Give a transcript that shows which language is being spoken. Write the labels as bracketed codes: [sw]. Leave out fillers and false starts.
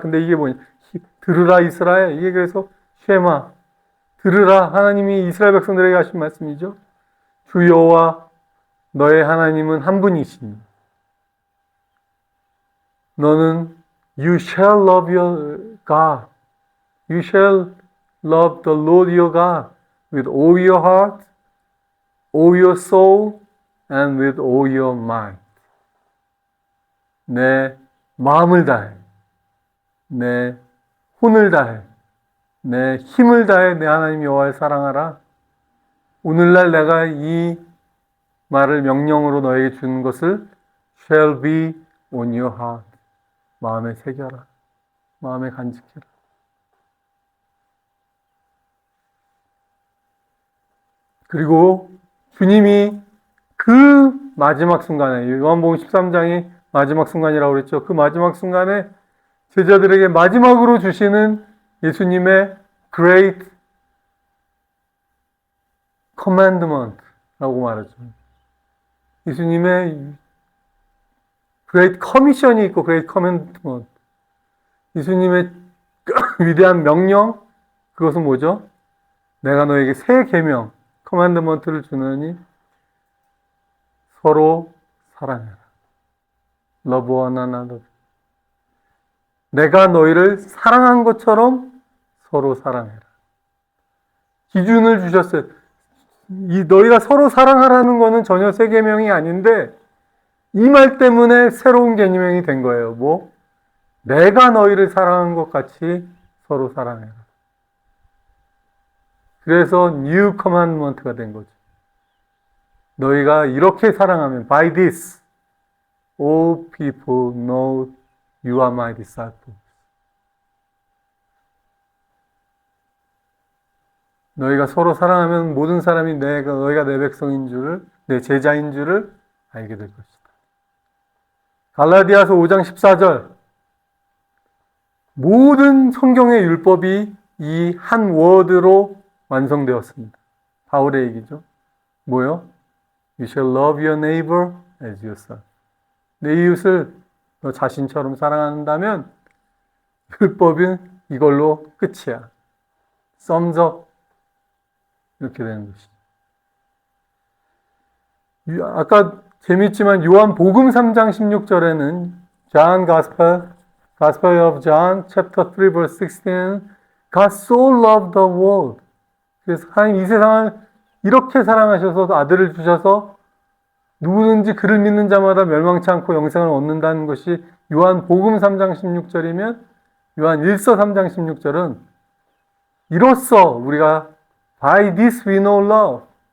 [ko] 근데 이게 뭐냐? 들으라 이스라엘. 이게 그래서 쉐마. 들으라. 하나님이 이스라엘 백성들에게 하신 말씀이죠. 주 여호와 너의 하나님은 한 분이시니 너는 [en] You shall love your God. You shall love the Lord your God with all your heart, all your soul, and with all your mind. [ko] 내 마음을 다해, 내 혼을 다해, 내 힘을 다해 내 하나님 여호와를 사랑하라. 오늘날 내가 이 말을 명령으로 너에게 주는 것을 [en] shall be on your heart. [ko] 마음에 새겨라. 마음에 간직해라. 그리고 주님이 그 마지막 순간에, 요한복음 13장이 마지막 순간이라고 그랬죠. 그 마지막 순간에 제자들에게 마지막으로 주시는 예수님의 Great Commandment라고 말하죠. 예수님의 Great Commission이 있고 Great Commandment. 예수님의 위대한 명령, 그것은 뭐죠? 내가 너에게 새 계명, 커맨드먼트를 주느니 서로 사랑해라. [en] Love one another. [ko] 내가 너희를 사랑한 것처럼 서로 사랑해라. 기준을 주셨어요. 너희가 서로 사랑하라는 거는 전혀 새 계명이 아닌데 이 말 때문에 새로운 계명이 된 거예요. 뭐? 내가 너희를 사랑한 것 같이 서로 사랑해라. 그래서 New Commandment가 된 거죠. 너희가 이렇게 사랑하면 [en] By this all people know you are my disciples. [ko] 너희가 서로 사랑하면 모든 사람이 너희가 내 백성인 줄을, 내 제자인 줄을 알게 될 것이다. 갈라디아서 5장 14절. 모든 성경의 율법이 이 한 워드로 완성되었습니다. 바울의 얘기죠. 뭐요? [en] You shall love your neighbor as yourself. [ko] 내 이웃을 너 자신처럼 사랑한다면 율법은 이걸로 끝이야. [en] Sums up. [ko] 이렇게 되는 것이죠. 아까 재밌지만 요한복음 3장 16절에는 [en] John Gospel of John chapter 3 verse 16 God so loved the world. [ko] 그래서 하나님 이 세상을 이렇게 사랑하셔서 아들을 주셔서 누구든지 그를 믿는 자마다 멸망치 않고 영생을 얻는다는 것이 요한복음 3장 16절이면 요한 1서 3장 16절은 이로써 우리가 [en] By this we know love.